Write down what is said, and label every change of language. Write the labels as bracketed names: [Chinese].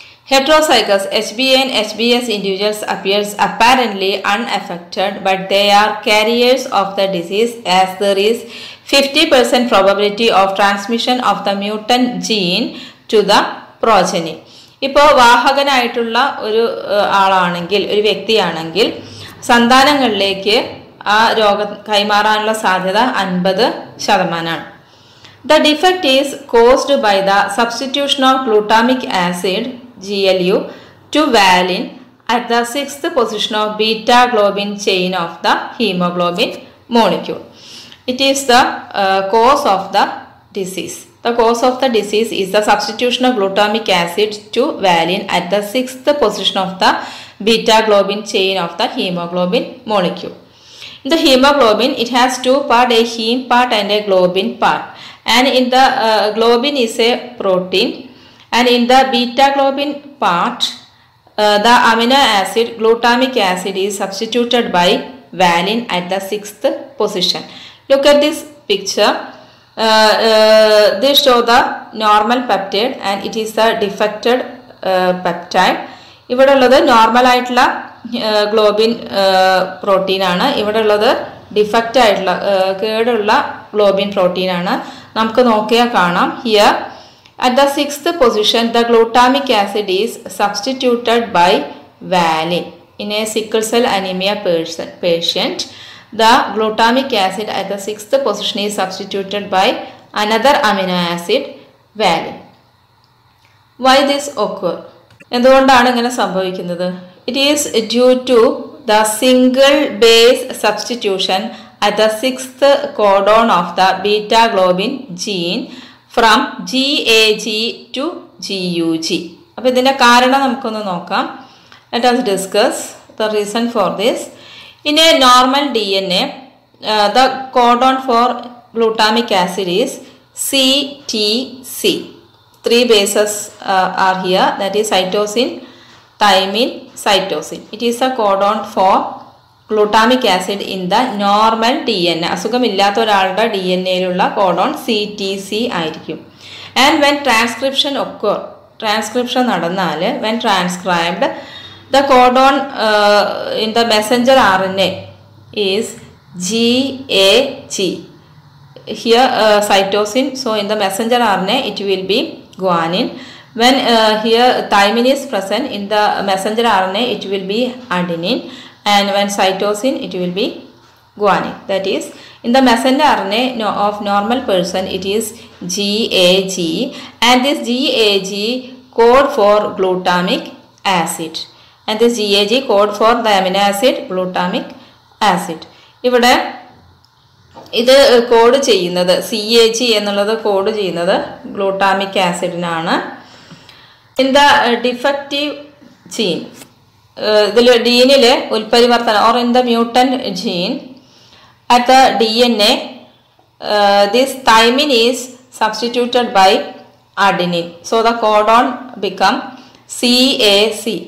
[English] Heterozygous HBA and HBS individuals appears apparently unaffected, but they are carriers of the disease as there is 50% probability of transmission of the mutant gene to the progeny. [Malayalam] ഇപ്പോൾ വാഹകനായിട്ടുള്ള ഒരു ആളാണെങ്കിൽ, ഒരു വ്യക്തിയാണെങ്കിൽ സന്താനങ്ങളിലേക്ക് ആ രോഗം കൈമാറാനുള്ള സാധ്യത 50%. [English] The defect is caused by the substitution of glutamic acid GLU to valine at the 6th position of beta globin chain of the hemoglobin molecule. It is the cause of the disease. The cause of the disease is the substitution of glutamic acid to valine at the 6th position of the beta globin chain of the hemoglobin molecule. In the hemoglobin, it has two parts, a heme part and a globin part. And in the globin is a protein. And in the beta globin part, the amino acid glutamic acid is substituted by valine at the 6th position. Look at this picture. They show the normal peptide and it is the defected peptide. [Malayalam] ഇവിടെ ഉള്ളത് normal ആയിട്ടുള്ള globin protein ആണ്. ഇവിടെ ഉള്ളത് defect ആയിട്ടുള്ള കേടുള്ള globin protein ആണ്. നമുക്ക് നോക്കിയാൽ കാണാം. [English] Here at the 6th position the glutamic acid is substituted by valine. In a sickle cell anemia patient, the glutamic acid at the 6th position is substituted by another amino acid, valine. Why this occur? [Malayalam] എന്തുകൊണ്ടാണ് ഇങ്ങനെ സംഭവിക്കുന്നത്? [English] It is due to the single base substitution at the 6th codon of the beta globin gene from GAG to GUG. [Malayalam] അപ്പോൾ ഇതിൻ്റെ കാരണം നമുക്കൊന്ന് നോക്കാം. [English] Let us discuss the reason for this. In a normal DNA, the codon for glutamic acid is CTC. Three bases are here, that is cytosine, thymine, cytosine. It is a codon for glutamic acid in the normal DNA. [Malayalam] അസുഖമില്ലാത്ത ഒരാളുടെ DNA-യിലുള്ള codon CTC ആയിരിക്കും. [English] And when transcription occur, transcription [Malayalam] നടന്നാൽ, [English] when transcribed, the codon in the messenger RNA is GAG. Here cytosine, so in the messenger RNA it will be guanine. When here thymine is present in the messenger RNA, it will be adenine. And when cytosine, it will be guanine. That is, in the messenger RNA of normal person, it is GAG, and this GAG code for glutamic acid, and this GAG code for the amino acid glutamic acid. [Malayalam] ഇവിടെ ഇത് code ചെയ്യുന്നത് CAG എന്നുള്ളത് code ചെയ്യുന്നത് glutamic ആസിഡിനാണ്. [English] in the defective gene, [Malayalam] ഇതിൽ ജീനിലെ ഉൽപരിവർത്തനം [English] Or in the mutant gene at the DNA, this thymine is substituted by adenine, so the codon become CAC.